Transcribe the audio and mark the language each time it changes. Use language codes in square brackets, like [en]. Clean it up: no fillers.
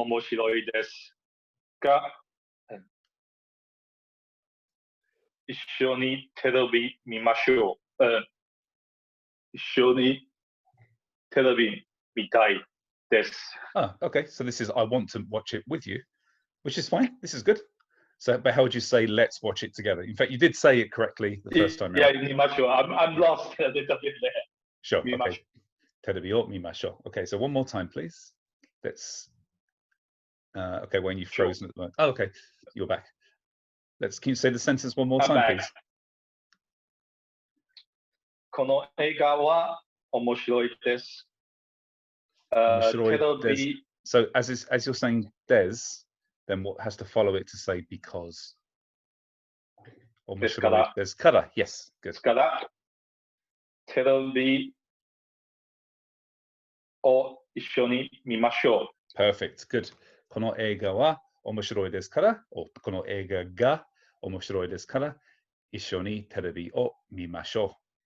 [ja] 面白いですが、一緒にテレビ見ましょう。一緒にテレビ見たいです。 [en] Ah, okay. So this is I want to watch it with you, which is fine. This is good. So, but how would you say let's watch it together? In fact, you did say it correctly the first time Yeah, round. [ja] 見ましょう。 [en] I'm lost a little bit there. Sure. [ja] 見ましょ [en] Okay. [ja] Terebi o mimashou. [en] Okay. So one more time, please. Let's. Okay. When you've Sure. frozen at the moment. Oh, okay. You're back. Can you say the sentence one more I'm time, back. please? [ja] この映画は面白いです。テレビ [en] So as you're saying des, then what has to follow it to say because? [ja] ですから。 [en] There's kara. Yes. [ja] で [en] Good. [ja] すから、テレビを一緒に見ましょ [en] Perfect. Good. [ja] この映画は面白いですから、この映画が面白いですから、一緒にテレビを見ましょう。